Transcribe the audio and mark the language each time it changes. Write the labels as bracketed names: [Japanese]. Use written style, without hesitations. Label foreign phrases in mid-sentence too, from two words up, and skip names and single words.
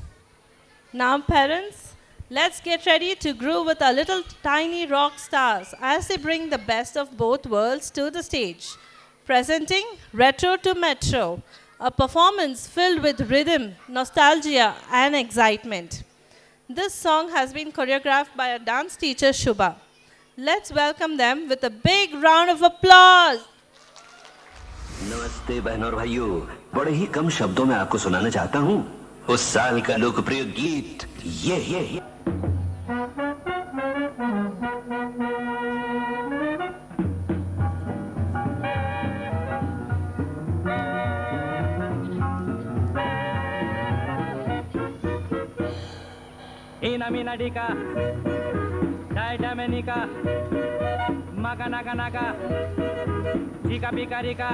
[English] Now, parents, let's get ready to groove with our little tiny rock stars as they bring the best of both worlds to the stage. Presenting Retro to Metro, a performance filled with rhythm, nostalgia, and excitement. This song has been choreographed by our dance teacher Shubha. Let's welcome them with a big round of applause. [Hindi] नमस्ते बहनों और भाइयों, बड़े ही कम शब्दों में आपको सुनाना चाहता हूँ उस साल का लोकप्रिय गीत ये। Ina mina dika, daida menika, maga naga naga, dika pika dika.